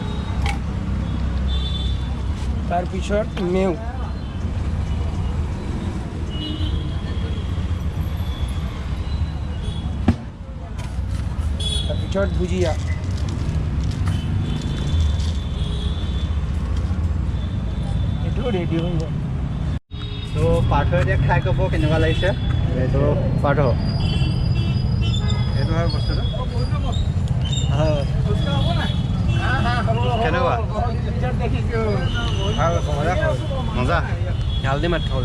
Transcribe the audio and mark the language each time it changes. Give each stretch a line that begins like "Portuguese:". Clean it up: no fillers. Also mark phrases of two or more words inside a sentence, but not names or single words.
Assamese: তাৰ পিছত মেৱ, তাৰ পিছত ভুজিয়া, এটো
Hindi: रेडी हो गया।
Assamese: তো পাৰ্থ এতিয়া খাই ক'ব কেনেকুৱা লাগিছে। এইটো পাৰ্থ এইটো হয় বস্তুটো কেনেকুৱা? মজা, আল্টিমেট খাবলৈ।